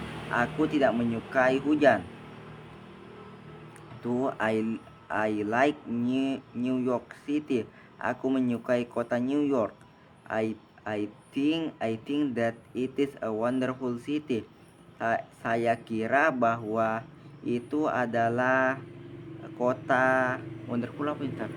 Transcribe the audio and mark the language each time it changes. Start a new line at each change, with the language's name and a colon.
Indonesian: Aku tidak menyukai hujan. 2.
English: I like New York City.
Indonesian: Aku menyukai kota New York.
English: I think that it is a wonderful city.
Indonesian: Saya kira bahwa itu adalah kota wonderful apa itu?